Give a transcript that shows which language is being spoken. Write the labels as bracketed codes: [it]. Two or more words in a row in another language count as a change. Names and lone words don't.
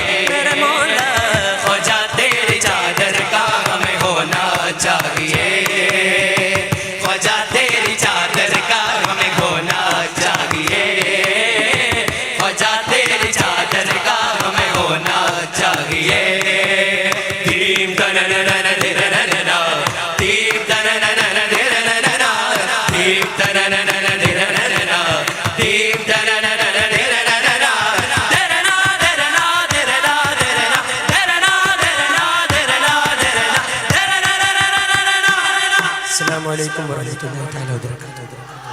[hi] मेरे मौला ख्वाजा तेरी चादर का हमें होना चाहिए। ख्वाजा तेरी चादर का हमें होना चाहिए। ख्वाजा तेरी चादर का हमें होना चाहिए। दीम तनननन दिरननना, दीम तनननन दिरननना, दीम तनननन दिरननना, दीम तनननन दिरननना, दिरना दिरना दिरना दिरना, दिरना दिरना दिरना दिरना, दिरना। [ar] السلام عليكم ورحمة الله تعالى وبركاته.